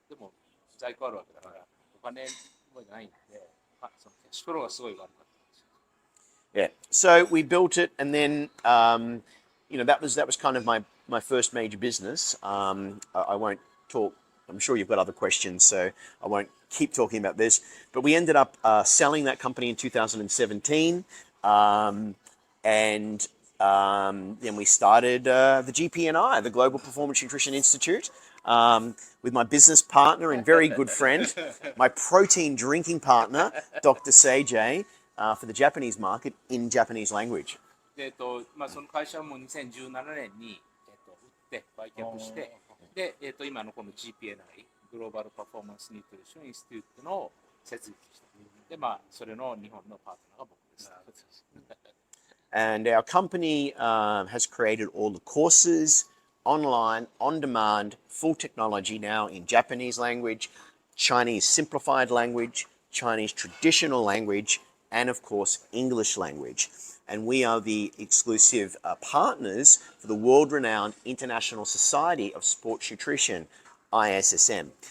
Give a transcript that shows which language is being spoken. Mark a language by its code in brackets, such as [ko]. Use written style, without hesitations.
[ja] でも在庫あるわけだから、お金もないんで、そのキャッシュフローがすごい悪かったんですよ。 [en] Yeah. So we built it, and then that was kind of my first major business. I won't talk. I'm sure you've got other questions, so I won't keep talking about this. But we ended up selling that company in 2017, and then we started the GPNi, the Global Performance Nutrition Institute, with my business partner and very good friend, my protein drinking partner, Dr. Seijay, for the Japanese market in Japanese language. [ja] で、その会社も2017年に、売って売却して、で、今のこの GPNi、グローバルパフォーマンスニュートリションインスティテュートの設立した。で、それの日本のパートナーが僕です。 [en] And our company has created all the courses, online, on demand, full technology now in Japanese language, Chinese simplified language, Chinese traditional language, and of course, English language. And we are the exclusive partners for the world-renowned International Society of Sports Nutrition, ISSN.